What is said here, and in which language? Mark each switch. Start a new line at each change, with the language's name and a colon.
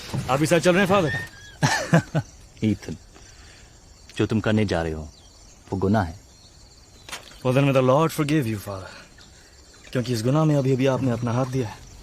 Hindi: आप भी साथ चल रहे हैं, Father? Ethan, जो तुम करने जा रहे हो वो गुनाह है.
English: Well, then may the Lord forgive you, Father.
Hindi: क्योंकि इस गुनाह में अभी अभी आपने अपना हाथ दिया है.